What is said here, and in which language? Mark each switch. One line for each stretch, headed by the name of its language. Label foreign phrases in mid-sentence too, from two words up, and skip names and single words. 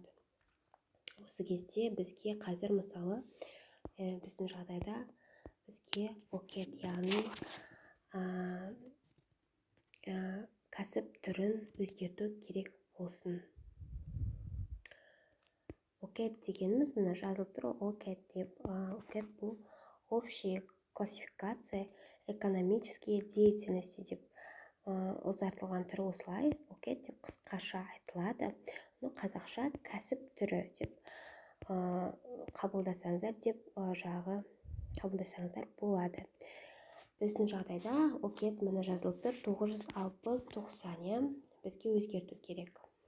Kazakh: Осы кезде бізге қазір мысалы біздің жағдайда бізге OCAT, яғни кәсіп түрін өзгерту керек болсын. OCAT дегеніміз мына жазылып тұр, OCAT деп. OCAT бұл
Russian: общая классификация экономические деятельности
Kazakh: деп ұзартылған түрі осылай. OCAT деп қысқаша айтылады. Қазақша кәсіп түрі деп қабылдасаңыздар болады. Біздің жағдайда OCAT мына жазылып тұр 960-90, бізге өзгерту керек.